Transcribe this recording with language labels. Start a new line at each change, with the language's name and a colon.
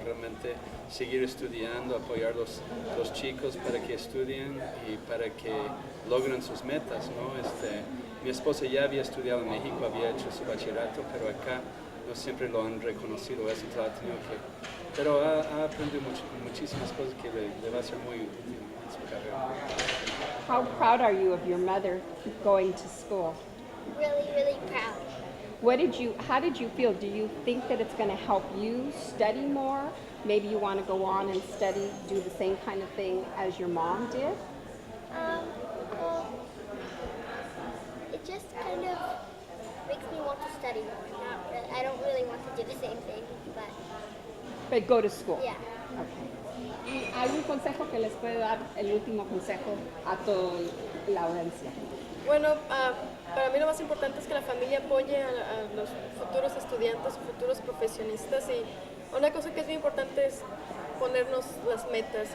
Spanish: Realmente seguir estudiando, apoyar a los chicos para que estudien y para que logren sus metas, ¿no? Mi esposa ya había estudiado en México, había hecho su bachillerato, pero acá no siempre lo han reconocido, eso ha tenido que... Pero ha aprendido muchísimas cosas que le va a ser muy útil en su carrera.
English: How proud are you of your mother going to school? Really, really proud. How did you feel? Do you think that it's going to help you study more? Maybe you want to go on and study, do the same kind of thing as your mom did? Well, it just kind of makes me want to study more. Not really, I don't really want to do the same thing, But go to school. yeah. Okay.
Spanish: ¿Y algún consejo que les puede dar, el último consejo a toda la audiencia? Bueno, para mí lo más importante es que la familia apoye a los futuros estudiantes, futuros profesionistas y Una cosa que es bien importante es ponernos las metas.